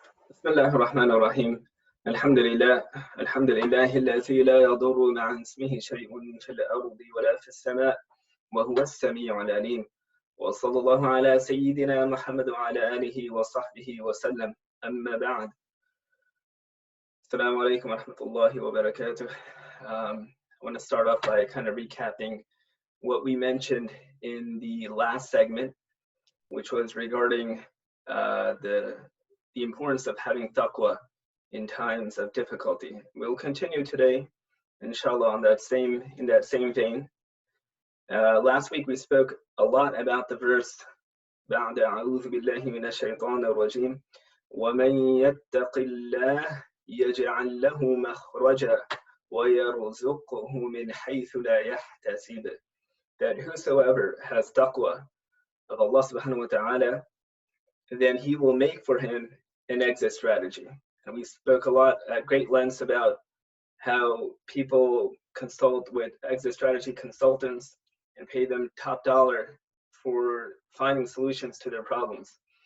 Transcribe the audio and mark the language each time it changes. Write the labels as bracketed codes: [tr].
[ar] بسم الله الرحمن الرحيم الحمد لله الذي لا يضر مع اسمه شيء في الأرض ولا في السماء وهو السميع العليم وصلى الله على سيدنا محمد وعلى آله وصحبه وسلم أما بعد السلام عليكم ورحمة الله وبركاته. [en] I want to start off by kind of recapping what we mentioned in the last segment, which was regarding the importance of having taqwa in times of difficulty. We'll continue today, inshallah, in that same vein. Last week we spoke a lot about the verse [ar] بعد أعوذ بالله من الشيطان الرجيم ومن يتق الله يجعل له مخرجا ويرزقه من حيث لا يحتسب. [en] That whosoever has taqwa of Allah subhanahu wa ta'ala, then he will make for him an exit strategy. And we spoke a lot at great lengths about how people consult with exit strategy consultants and pay them top dollar for finding solutions to their problems.